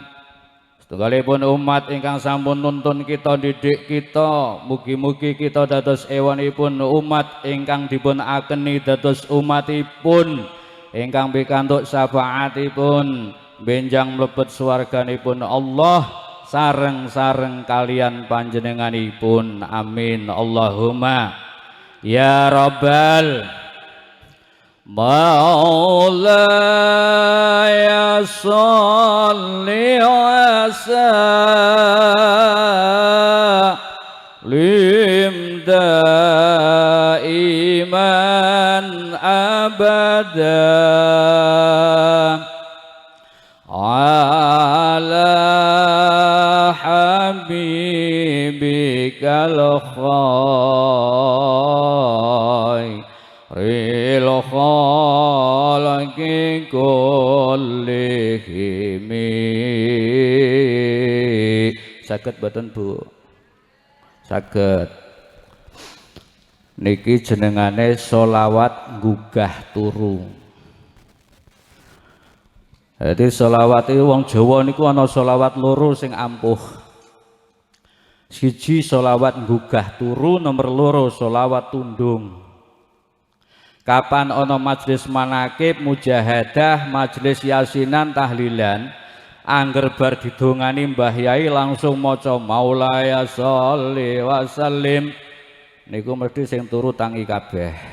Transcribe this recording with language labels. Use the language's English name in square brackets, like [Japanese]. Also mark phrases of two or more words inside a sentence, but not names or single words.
[Javanese] Setunggalipun umat ingkang sampun nuntun kita didik kita, mugi-mugi kita dados ewanipun umat ingkang dipun akeni dados umatipun ingkang pikantuk syafaatipun benjang mlebet swarganipun Allah sareng-sareng kalian panjenenganipun, [Arabic] آمين اللهم يا رب. مولاي صل و سلم دائما أبدا على حبيبك خير الخلق كلهم. [Javanese] Saged boten Bu? Saged. Niki jenengane sholawat gugah turu. Jadi sholawat itu wong Jawa niku ana sholawat loro sing ampuh. Siji sholawat gugah turu, nomor loro sholawat tundung. Kapan ono majelis manakib, mujahadah, majelis yasinan, tahlilan, angger bar didongani Mbah Yai langsung maca [Arabic] مولاي صل وسلم, [Javanese] niku mesti sing turu tangi kabeh.